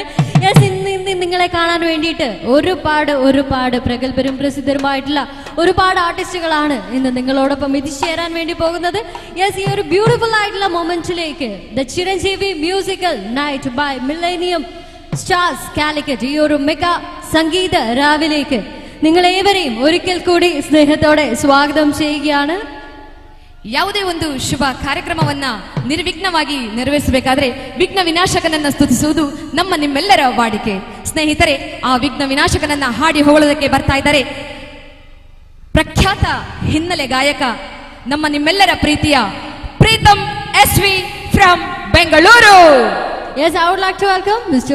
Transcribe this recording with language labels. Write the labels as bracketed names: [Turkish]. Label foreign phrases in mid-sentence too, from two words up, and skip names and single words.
[Malayalam] യെസ്, ഇന്ന് നിങ്ങളെ കാണാൻ വേണ്ടിയിട്ട് ഒരുപാട് പ്രഗത്ഭരും പ്രസിദ്ധരുമായിട്ടുള്ള ഒരുപാട് ആർട്ടിസ്റ്റുകളാണ് ഇന്ന് നിങ്ങളോടൊപ്പം എത്തിച്ചേരാൻ വേണ്ടി പോകുന്നത്. യെസ്, ഈ ഒരു ബ്യൂട്ടിഫുൾ ആയിട്ടുള്ള മൊമെന്റിലേക്ക് ദ ചിരഞ്ജീവി മ്യൂസിക്കൽ നൈറ്റ് ബൈ മില്ലേനിയം സ്റ്റാർസ് കാലിക്കറ്റ്, ഈ ഒരു മെഗാ സംഗീത രാവിലേക്ക് നിങ്ങളേവരെയും ഒരിക്കൽ കൂടി ಸ್ನೇಹത്തോടെ ಸ್ವಾಗತಂ ചെയ്യുകയാണ്. [Kannada] ಯಾವುದೇ ಒಂದು ಶುಭ ಕಾರ್ಯಕ್ರಮವನ್ನ ನಿರ್ವಿಘ್ನವಾಗಿ ನೆರವೇರಿಸಬೇಕಾದ್ರೆ ವಿಘ್ನ ವಿನಾಶಕನನ್ನ ಸ್ತುತಿಸುವುದು ನಿಮ್ಮೆಲ್ಲರ ವಾಡಿಕೆ. ಸ್ನೇಹಿತರೆ, ಆ ವಿಘ್ನ ವಿನಾಶಕನನ್ನ ಹಾಡಿ ಹೊಗಳೋದಕ್ಕೆ ಬರ್ತಾ ಇದ್ದಾರೆ ಪ್ರಖ್ಯಾತ ಹಿನ್ನೆಲೆ ಗಾಯಕ ನಿಮ್ಮೆಲ್ಲರ ಪ್ರೀತಿಯ ಪ್ರೀತಮ್ SV ಫ್ರಮ್ ಬೆಂಗಳೂರು. [English] Yes, I would like to welcome Mr.